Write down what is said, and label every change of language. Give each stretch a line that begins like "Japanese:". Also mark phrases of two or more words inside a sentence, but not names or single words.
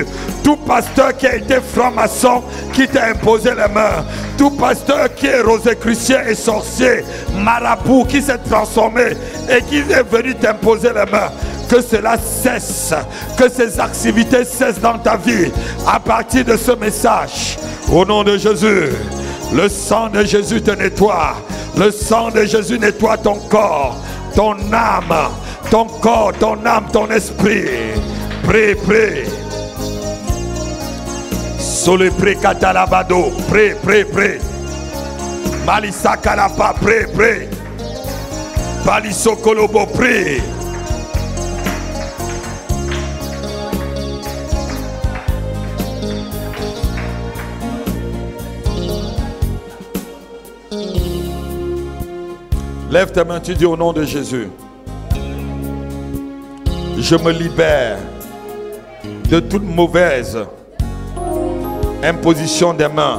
French: Tout pasteur qui a été franc-maçon, qui t'a imposé les mains, tout pasteur qui est rosicrucien et sorcier, marabout, qui s'est transformé et qui est venu t'imposer les mains, que cela cesse, que ces activités cessent dans ta vie à partir de ce message. Au nom de Jésus, le sang de Jésus te nettoie. Le sang de Jésus nettoie ton corps, ton âme, ton corps, ton âme, ton esprit. Prie, prie. Sole pre katalabado, prie, prie, prie. Malisa kalapa, prie, prie. Baliso kolobo, prie. Lève ta main, tu dis au nom de Jésus. Je me libère de toute mauvaise imposition des mains.